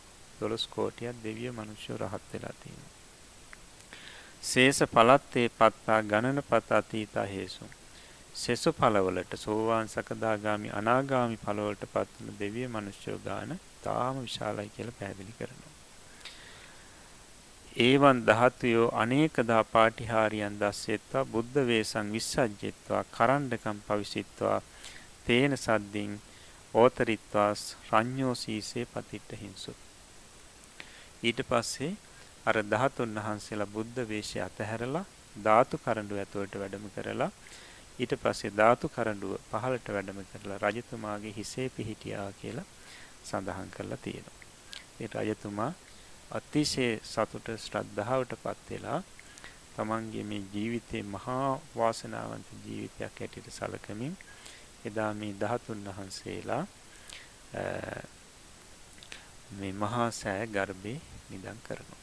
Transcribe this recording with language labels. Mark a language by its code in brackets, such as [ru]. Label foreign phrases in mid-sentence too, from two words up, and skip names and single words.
[si] 12 කෝටියක් දෙවිය මිනිස්යෝ රහත් වෙලා තියෙනවා. [pi] ශේෂ පලත්තේ පත්තා ගණනපත අතීතා හේසුන්. [si] සෙසු ඵලවලට සෝවාන් සකදාගාමි අනාගාමි ඵලවලට පත් වන දෙවිය මිනිස්යෝ ගාන තාම විශාලයි කියලා පැහැදිලි කරනවා. [pi] ඒවන් ධාතුයෝ අනේකදා පාටිහාරියන් දස්සෙත්වා බුද්ධ වේසං විස්සජ්ජෙත්වා කරණ්ඩකම් පවිසිත්වා තේන සද්දින් ඕතරිත්වා රඤ්ඤෝ සීසේ පතිට්ඨ හිංසු. [si] ඊට පස්සේ අර ධාතුන් වහන්සේලා බුද්ධ වේශය අතහැරලා ධාතු කරඬුව ඇතුළට වැඩම කරලා ඊට පස්සේ ධාතු කරඬුව පහළට වැඩම කරලා රජතුමාගේ හිසේ පිහිටියා කියලා සඳහන් කරලා තියෙනවා. ඒ රජතුමා අතිශය සතුට ශ්‍රද්ධාවටපත් වෙලා තමන්ගේ මේ ජීවිතේ මහා වාසනාවන්ත ජීවිතයක් ඇටියට සැලකමින් එදා මේ ධාතුන් වහන්සේලා මේ මහා සෑ ගර්භේ නිදන් කරනවා.